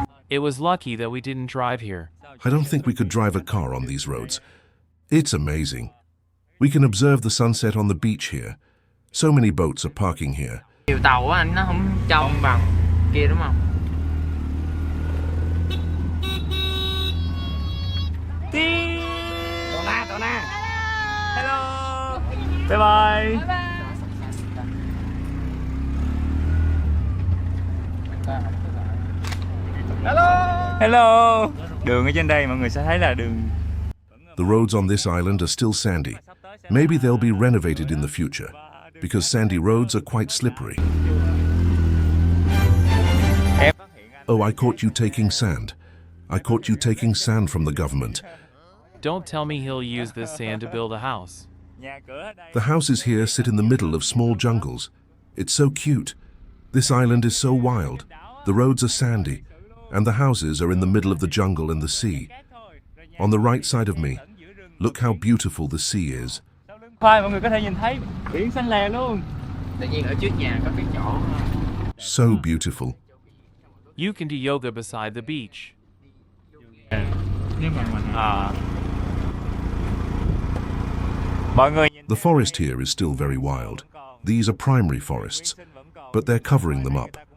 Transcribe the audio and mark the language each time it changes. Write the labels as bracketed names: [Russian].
[English] It was lucky that we didn't drive here. I don't think we could drive a car on these roads. It's amazing. We can observe the sunset on the beach here. So many boats are parking here. [Vietnamese] Nhiều tàu á anh, nó không trong bằng kia đúng không? Tổ na. [English] Hello. Bye bye. Hello. [Vietnamese] Đường ở trên đây mọi người sẽ thấy là đường. [English] The roads on this island are still sandy. Maybe they'll be renovated in the future. because sandy roads are quite slippery. Oh, I caught you taking sand. I caught you taking sand from the government. Don't tell me he'll use this sand to build a house. The houses here sit in the middle of small jungles. It's so cute. This island is so wild. The roads are sandy, and the houses are in the middle of the jungle and the sea. On the right side of me, look how beautiful the sea is. [Vietnamese] Khoai, mọi người có thể nhìn thấy biển xanh lè luôn. Tự nhiên ở trước nhà có cái chỗ [English] So beautiful. You can do yoga beside the beach. [Vietnamese] Mọi người nhìn [English] The forest here is still very wild. These are primary forests, but they're covering them up.